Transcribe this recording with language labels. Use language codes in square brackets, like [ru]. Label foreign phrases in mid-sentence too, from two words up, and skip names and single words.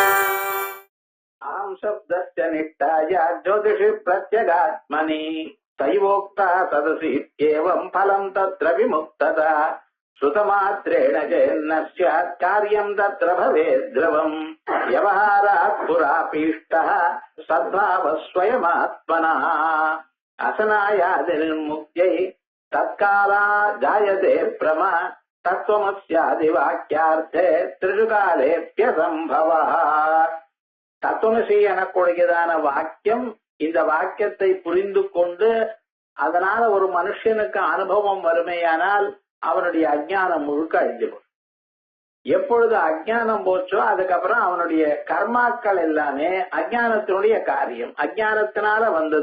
[sa] अहं शब्दस्य निष्ठाय ज्योतिषि प्रत्यगात्मनि तैवोक्ता सदसि एवं फलं तत्र विमुक्तता श्रुतमात्रेण चेन्न स्यात् कार्यं तत्र भवेत् ध्रुवम् व्यवहारात् पुरापीष्टः सद्भावः स्वयमात्मनः असनायादिर्मुक्त्यै तत्काला जायते प्रमा तत्त्वमस्यादिवाक्यार्थे त्रिषु कालेऽप्यसम्भवः [ta] தத்துவமசி எனக்கூடியதான வாக்கியம் இந்த வாக்கியத்தை புரிந்து கொண்டு அதனால ஒரு மனுஷனுக்கு அனுபவம் வறுமையானால் அவனுடைய அஜ்ஞானம் முழுக்க அழிஞ்சிடும். எப்பொழுது அஜ்ஞானம் போச்சோ அதுக்கப்புறம் அவனுடைய கர்மாக்கள் எல்லாமே அஜ்ஞானத்தினுடைய காரியம், அஜ்ஞானத்தினால வந்தது.